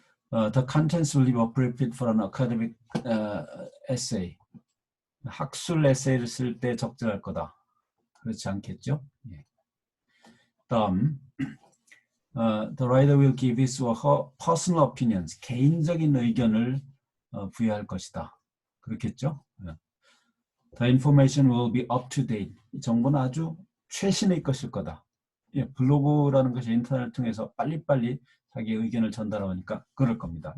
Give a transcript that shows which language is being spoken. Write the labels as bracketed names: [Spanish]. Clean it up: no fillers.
[English] The contents will be appropriate for an academic essay. [Korean] 학술 에세이를 쓸 때 적절할 거다. 그렇지 않겠죠? 예. 다음, [English] the writer will give his or her personal opinions. [Korean] 개인적인 의견을 부여할 것이다. 그렇겠죠? [English] The information will be up to date. [Korean] 이 정보는 아주 최신의 것일 거다. 예, 블로그라는 것이 인터넷을 통해서 빨리빨리 자기 의견을 전달하니까 그럴 겁니다.